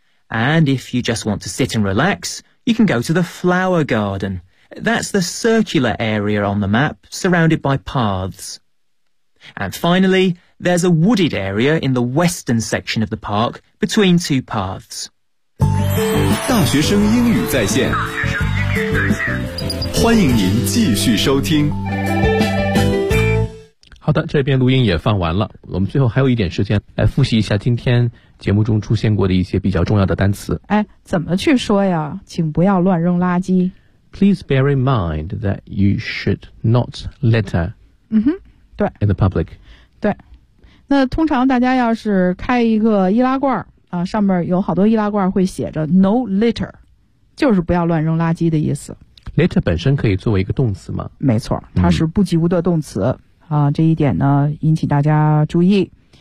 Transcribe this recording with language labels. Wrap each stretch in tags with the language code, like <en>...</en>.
<en>And if you just want to sit and relax, you can go to the flower garden. That's the circular area on the map, surrounded by paths. And finally, there's a wooded area in the western section of the park, between two paths.</en> <zh>大学生英语在线欢迎您继续收听。好的，这边录音也放完了，我们最后还有一点时间来复习一下今天节目中出现过的一些比较重要的单词。哎，怎么去说呀？请不要乱扔垃圾。</zh> <en>Please bear in mind that you should not litter.</en> <zh>嗯哼，对。</zh> <en>In the public.</en> <zh>对。那通常大家要是开一个易拉罐啊，上面有好多易拉罐会写着 No litter，就是不要乱扔垃圾的意思。 Litter 本身可以作为一个动词吗？没错，它是不及物的动词、这一点呢引起大家注意。</zh>